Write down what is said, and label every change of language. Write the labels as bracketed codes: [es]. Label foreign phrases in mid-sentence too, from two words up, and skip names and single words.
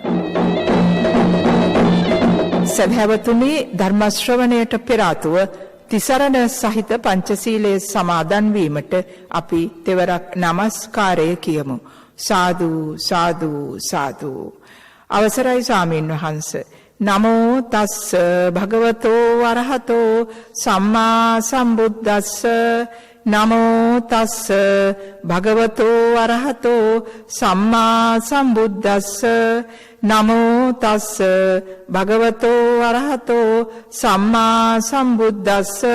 [si] සදහැවතුනි ධර්ම ශ්‍රවණයට පෙර ආතුව තිසරණ සහිත පංචශීලයේ සමාදන් වීමට අපි තෙවරක් নমස්කාරය කියමු. සාදු සාදු සාදු. අවසරයි ස්වාමීන් වහන්සේ. [pi] නමෝ තස්ස භගවතෝ වරහතෝ සම්මා සම්බුද්දස්ස නමෝ තස්ස භගවතෝ අරහතෝ සම්මා සම්බුද්දස්ස නමෝ තස්ස භගවතෝ අරහතෝ සම්මා සම්බුද්දස්ස